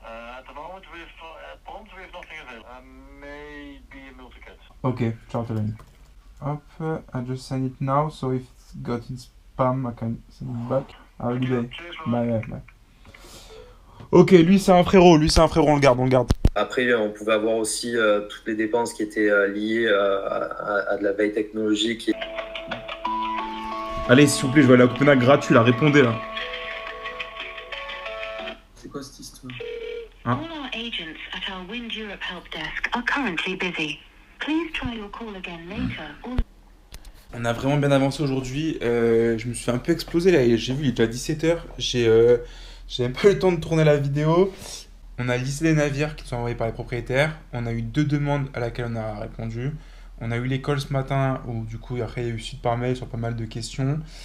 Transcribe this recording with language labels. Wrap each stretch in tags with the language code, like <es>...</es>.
<en>At the moment, we have nothing available. Maybe a multi-cat. Okay, chartering. Hop, I just send it now, so if it's got in spam, I can send it back. Have a good day. Cheers, Bye, bye.</en> <fr>Ok, lui c'est un frérot, on le garde. Après, on pouvait avoir aussi toutes les dépenses qui étaient liées à de la veille technologique. Allez, s'il vous plaît, je vais aller à Copenhague gratuit, là, répondez là. C'est quoi cette histoire? Hein?</fr> <en>All our agents at our Wind Europe help desk are currently busy. Please try your call again later. Or...</en> <fr>On a vraiment bien avancé aujourd'hui. Je me suis fait un peu exploser là. J'ai vu, il est déjà 17h. J'ai même pas eu le temps de tourner la vidéo. On a lissé les navires qui sont envoyés par les propriétaires. On a eu 2 demandes à laquelle on a répondu. On a eu l'école ce matin où du coup après il y a eu suite par mail sur pas mal de questions.</fr>